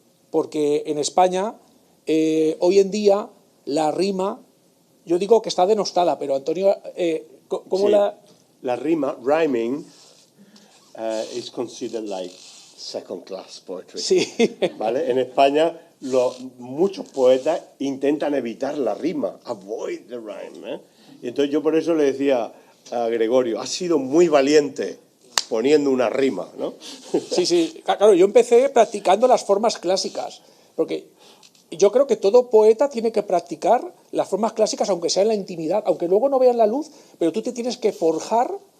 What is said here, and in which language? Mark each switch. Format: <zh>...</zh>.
<es>Porque en España, hoy en día, la rima, yo digo que está denostada, pero Antonio, ¿cómo la rima,</es> <en>rhyming, is considered like second class poetry.</en> <es>Sí. ¿Vale? En España, muchos poetas intentan evitar la rima,</es> <en>avoid the rhyme,</en> <es>¿eh? Y entonces yo por eso le decía a Gregorio, has sido muy valiente poniendo una rima, ¿no? Sí, claro, yo empecé practicando las formas clásicas, porque yo creo que todo poeta tiene que practicar las formas clásicas, aunque sea en la intimidad, aunque luego no vean la luz, pero tú te tienes que forjar</es>